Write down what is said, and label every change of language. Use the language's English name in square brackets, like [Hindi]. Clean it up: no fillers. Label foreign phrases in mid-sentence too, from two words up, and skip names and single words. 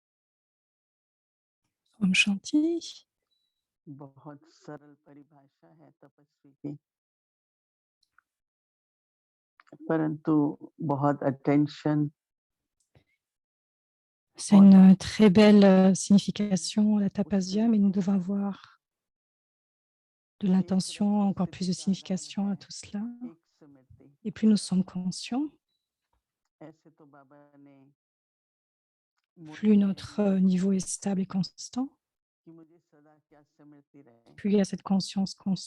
[Hindi] Om Shanti. बहुत सरल परिभाषा है तपस्वी की, परंतु बहुत attention. [French] C'est une très belle signification, la tapasya, mais nous devons avoir de l'intention, encore plus de signification à tout cela. Et plus nous sommes conscients, plus notre niveau est stable et constant, plus il y a cette conscience constante.